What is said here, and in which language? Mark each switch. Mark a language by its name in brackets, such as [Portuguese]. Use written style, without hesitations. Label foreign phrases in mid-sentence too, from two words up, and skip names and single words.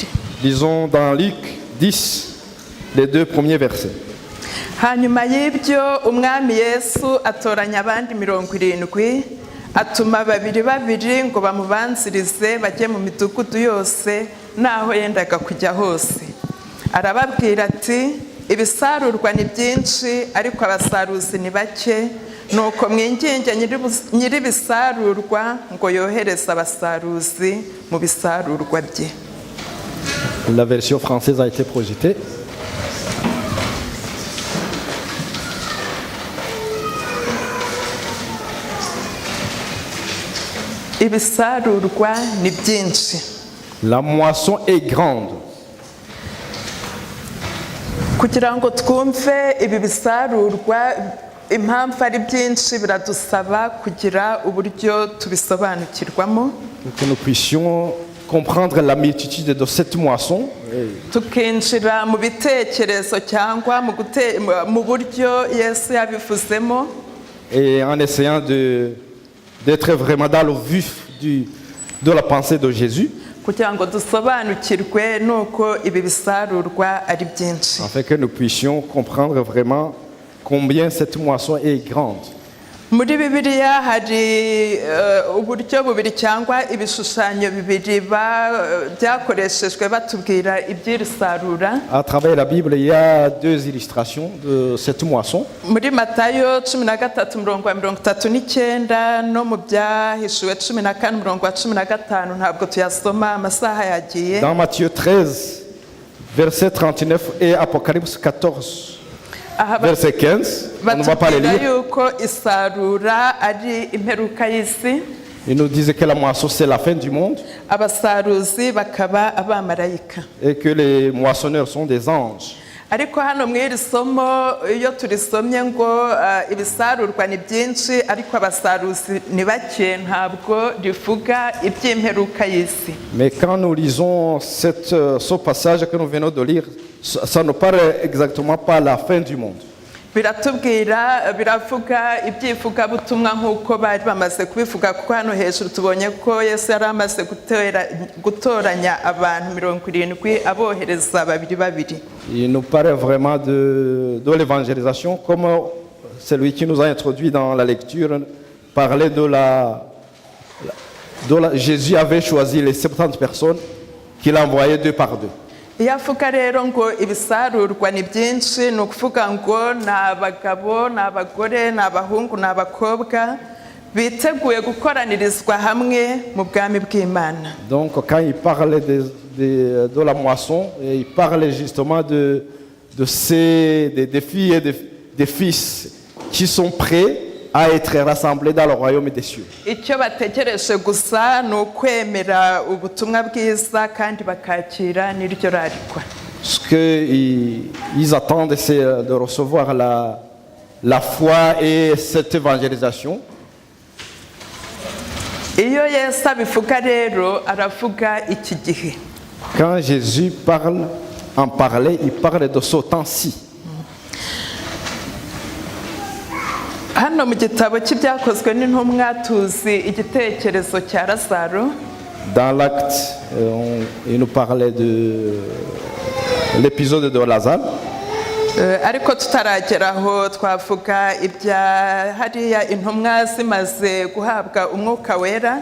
[French] Lisons dans Luc 10 les 2 premiers versets. [Kinyarwanda] Hanyuma y'ibyo umwami Yesu atoranya abandi 70, atuma 2 ngo bamubanzirize bajye mu midugudu yose naho yendaga kujya hose. Arababwira ati ibisarurwa ni byinshi ariko abasaruzi ni bake. Nuko mwinginge nyir'ibisarurwa ngo yohereze abasaruzi mu bisarurwa bye. [French] La version française a été projetée. [Kinyarwanda] ibisarurwa ni byinshi. [French] La moisson est grande. [Kinyarwanda] Kugira ngo twumve ibi bisarurwa impamvu ari byinshi biradusaba kugira uburyo tubisobanukirwamo, [French] Pour que nous puissions comprendre la multitude de cette moisson [Kinyarwanda] tukinjira mu bitekerezo cyangwa mu buryo Yesu yabivuzemo, [French] et en essayant d'être vraiment dans le vif de la pensée de Jésus, [Kinyarwanda] kugira ngo dusobanukirwe nuko ibi bisarurwa ari byinshi. [French] afin que nous puissions comprendre vraiment combien cette moisson est grande. [Kinyarwanda] Muri Bibiliya hari uburyo bubiri cyangwa ibishushanyo bibiri byakoreshejwe batubwira iby'iri sarura. [French] À travers la Bible, il y a deux illustrations de cette moisson. [Kinyarwanda] Muri Matayo 13:39 no mu Byahishuwe 14:15 ntabwo tuyasoma amasaha yagiye. [French] Dans Matthieu 13, verset 39 et Apocalypse 14, verset 15, on ne va pas les [Kinyarwanda] batubwira [French] lire. [Kinyarwanda] yuko isarura ari imperuka y'isi, [French] Ils nous disent que la moisson, c'est la fin du monde [Kinyarwanda] abasaruzi bakaba abamarayika. [French] et que les moissonneurs sont des anges. [Kinyarwanda] Ariko hano mw'iri somo iyo turisomye ngo ibisarurwa ni byinshi ariko abasaruzi ni bake, ntabwo rivuga iby'imperuka y'isi. [French] Mais quand nous lisons ce passage que nous venons de lire, ça ne parle exactement pas la fin du monde. [Kinyarwanda] Biravuga ibyivugabutumwa nk'uko bari bamaze kubivuga, kuko hano hejuru tubonye ko Yesu yari amaze gutoranya abantu 70 abohereza babiri. [French] Il nous parle vraiment de l'évangélisation, comme celui qui nous a introduit dans la lecture parlait Jésus avait choisi les 70 personnes qu'il a envoyées 2 par 2. [Kinyarwanda] Iyo avuga rero ngo ibisarurwa ni byinshi, ni ukuvuga ngo ni abagabo, ni abagore, ni abahungu, ni abakobwa biteguye gukoranirizwa hamwe mu bwami bw'Imana. [French] Donc quand il parle de la moisson, il parle justement des filles et des fils qui sont prêts à être rassemblés dans le royaume des cieux. [Kinyarwanda] Icyo bategereje gusa ni ukwemera ubutumwa bwiza kandi bakakira n'iryo rarikwa. [French] Ce qu'ils attendent, c'est de recevoir la foi et cette évangélisation. [Kinyarwanda] Iyo Yesu abivuga rero aravuga iki gihe. [French] Quand Jésus parlait, il parle de ce temps-ci. [Kinyarwanda] Hano mu gitabo cy'ibyakozwe n'intumwa tuzi igitekerezo cya Lazaro. [French] Dans l'acte, il nous parlait de l'épisode de Lazare. [Kinyarwanda] Ariko tutarageraho twavuga ibya hariya intumwa zimaze guhabwa umwuka wera.